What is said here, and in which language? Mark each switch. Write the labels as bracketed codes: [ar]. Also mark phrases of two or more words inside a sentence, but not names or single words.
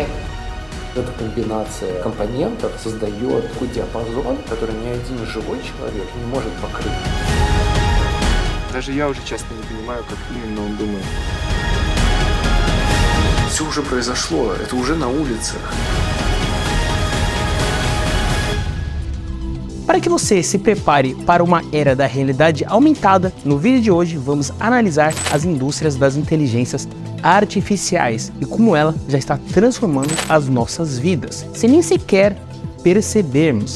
[ru] Эта комбинация компонентов создает такой диапазон, который ни один живой человек не может покрыть. Даже я уже часто не понимаю, как именно он думает. Все уже произошло, это уже на улицах. [pt] Para que você se prepare para uma era da realidade aumentada, no vídeo de hoje vamos analisar as indústrias das inteligências artificiais e como ela já está transformando as nossas vidas, sem nem sequer percebermos.